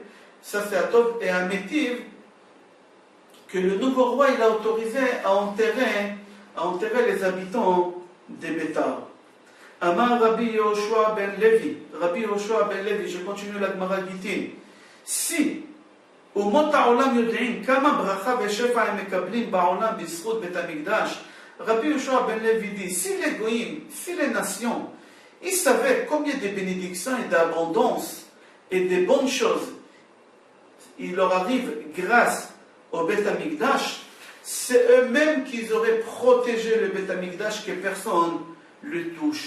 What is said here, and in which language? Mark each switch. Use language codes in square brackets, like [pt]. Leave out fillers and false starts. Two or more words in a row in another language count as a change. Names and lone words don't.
[fr] Ça, c'est Atov et Amétiv, que le nouveau roi il a autorisé à enterrer les habitants des Bétar. [he] אמר רבי יהושע בן לוי, [fr] je continue la Gemara Gitin. [he] Si אומות העולם יודעים כמה ברכה ושפע הם מקבלים בעולם בזכות בית המקדש. [fr] Rabbi Yoshua ben Levi dit, si les goïms, si les nations, ils savaient combien de bénédictions et d'abondance et de bonnes choses il leur arrive grâce au [he] בית המקדש, [fr] c'est eux-mêmes qui auraient protégé le [he] בית המקדש, [fr] que personne ne le touche.